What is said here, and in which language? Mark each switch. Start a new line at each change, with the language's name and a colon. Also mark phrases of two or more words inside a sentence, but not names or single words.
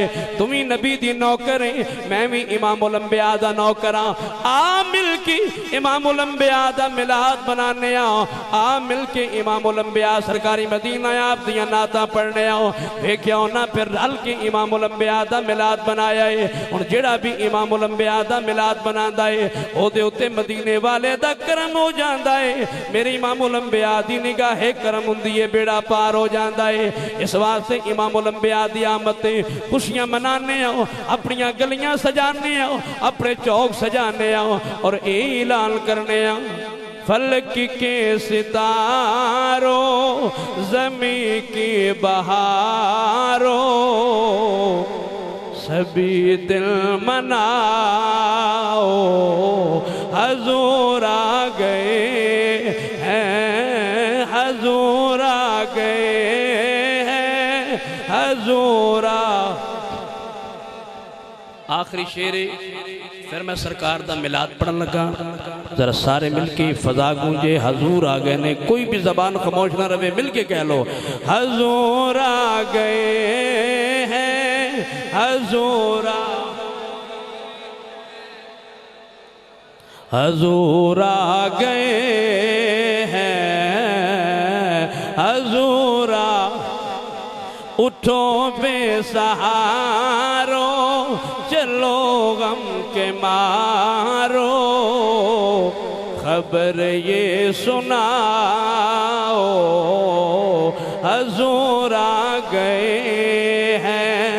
Punjabi: تمہیں نبی دی نوکر ہیں، میں بھی امام الانبیاء دا نوکر ہاں۔ آ مل کی امام الانبیاء دا ملاد بنانے آؤ، آ مل کے امام الانبیاء سرکاری مدینہ آپ دیا ناتا پڑھنے آؤ۔ ایک ہونا پھر رل کے امام الانبیاء دا ملاد بنایا ہے، اور جڑا بھی امام الانبیاء دا ملاد بناندہ ہے او دے اتے مدینے والے دا کرم ہو جاندہ ہے۔ میرے امام الانبیاء دی نگاہ کرم ہندی ہے، بیڑا پار ہو جاندہ ہے۔ اس واسطے امام الانبیاء دی آمدیں خوشیاں منانے آؤ، اپنیاں گلیاں سجانے آؤ، اپنے چوک سجانے آؤ، اور اعلان کرنے آؤ
Urdu: فلک کے ستاروں زمین کی بہاروں سبھی دل مناؤ، حضور آ گئے ہیں، حضور آ گئے ہیں، حضور
Punjabi: آخری شعر پھر میں سرکار دا ملاد پڑھن لگا۔
Urdu: ذرا سارے مل کے فضا گونجے حضور آ گئے نے، کوئی بھی زبان خاموش نہ رہے، مل کے کہہ لو حضور آ گئے ہیں، حضور آ گئے ہیں، حضور اٹھو بے سہارو، چلو غم کے مارو، خبر یہ سناؤ، حضور آ گئے ہیں۔